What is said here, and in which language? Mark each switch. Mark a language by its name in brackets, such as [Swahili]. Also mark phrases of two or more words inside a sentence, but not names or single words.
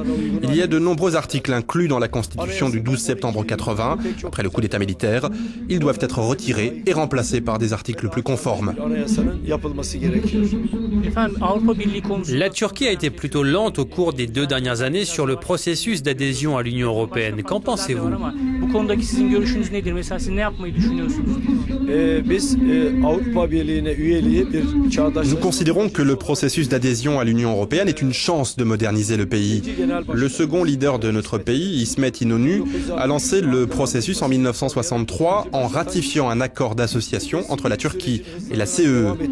[French] Il y a de nombreux articles inclus dans la Constitution du 12 septembre 80, après le coup d'État militaire. Ils doivent être retirés et remplacés par des articles plus conformes. La Turquie a été plutôt lente au cours des 2 dernières années sur le processus d'adhésion à l'Union européenne. Qu'en pensez-vous ? [Turkish] Bu konudaki sizin görüşünüz nedir? Mesela siz ne yapmayı düşünüyorsunuz? [French] Nous considérons que le processus d'adhésion à l'Union européenne est une chance de moderniser le pays. Le second leader de notre pays, İsmet İnönü, a lancé le processus en 1963 en ratifiant un accord d'association entre la Turquie et la CEE.